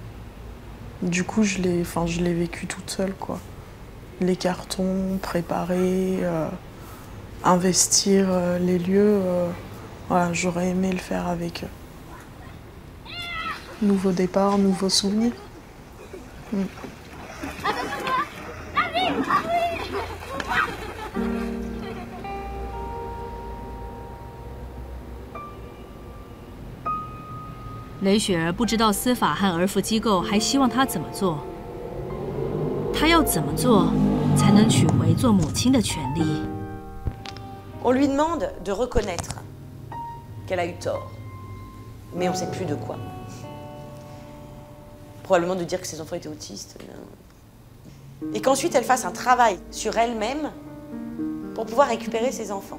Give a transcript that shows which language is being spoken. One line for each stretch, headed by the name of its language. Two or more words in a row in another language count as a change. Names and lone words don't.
French: Du coup, je l'ai vécu toute seule, quoi. Les cartons, préparer, investir les lieux, voilà, j'aurais aimé le faire avec eux. Nouveau départ, nouveaux souvenirs.
Chinese: 雷雪儿不知道司法和儿福机构还希望她怎么做，她要怎么做才能取回做母亲的权利？
French: On lui demande de reconnaître qu'elle a eu tort, mais on ne sait plus de quoi. Probablement de dire que ses enfants étaient autistes. Et qu'ensuite elle fasse un travail sur elle-même pour pouvoir récupérer ses enfants.